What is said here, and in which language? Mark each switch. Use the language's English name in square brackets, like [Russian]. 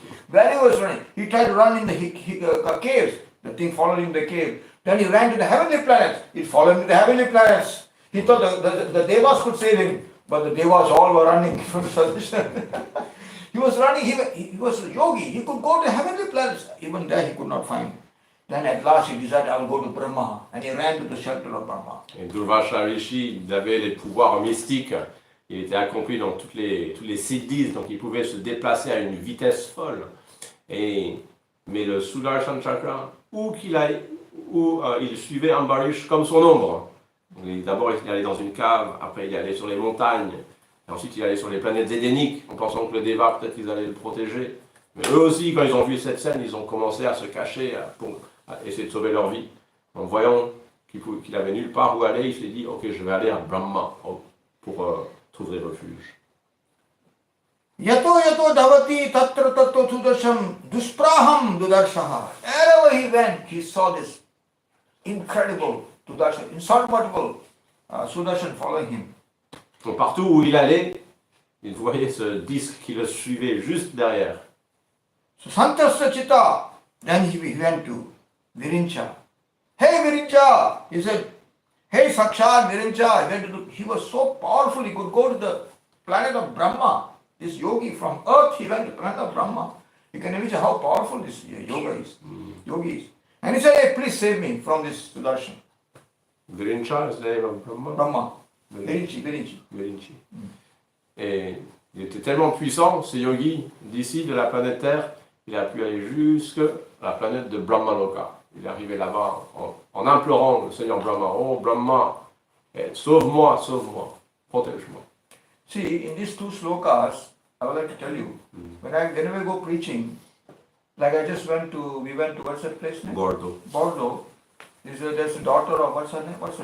[English] Where he was running, he tried to run in the caves. The thing followed him in the cave. Then he ran to the heavenly planets. It followed him to the heavenly planets. He thought the devas could save him, but the devas all were running from suggestion. He was running, he was a yogi, he could go to heavenly planets. Even there he could not find. Then at last he decided, I will go to Brahma, and he ran to the shelter of Brahma. [French] Et Durvasa Rishi, il avait les pouvoirs mystiques. Il était accompli dans tous les siddhis, donc il pouvait se déplacer à une vitesse folle. Mais le Sudarshan Chakra, où qu'il aille, il suivait Ambarish comme son ombre. D'abord il allait dans une cave, après il allait sur les montagnes, et ensuite il allait sur les planètes édéniques, en pensant que le Deva, peut-être qu'ils allaient le protéger. Mais eux aussi, quand ils ont vu cette scène, ils ont commencé à se cacher pour essayer de sauver leur vie. En voyant qu'il avait nulle part où aller, il s'est dit, ok, je vais aller à Brahma pour trouver refuge. [Sanskrit] Yato yato davati tatra tato sudarsham duspraham dudarshaha. [English] Wherever he went, he saw this incredible Sudarshan, insurmountable Sudarshan following him. [French] Donc partout où il allait, il voyait ce disque qui le suivait juste derrière. [English] So [Sanskrit] Santasya Chitta, [English] then he went to Virincha. Hey Virincha, he said, hey Sakshat Virincha. He was so powerful, he could go to the planet of Brahma. This yogi from earth, he went to the planet of Brahma. You can imagine how powerful this yogi is. And he said, hey, please save me from this Sudarshan. Virincha is the name of Brahma. Brahma. Virinchi. [French] Et il était tellement puissant, ce yogi, d'ici, de la planète Terre, il a pu aller jusqu'à la planète de Brahmaloka. Il est arrivé là-bas en implorant le Seigneur Brahma. Oh Brahma, sauve-moi, protège-moi. [English] See, in these two slokas, I would like to tell you, whenever I go preaching, like we went to what's that place name? Bordeaux. There's a daughter of what's her name?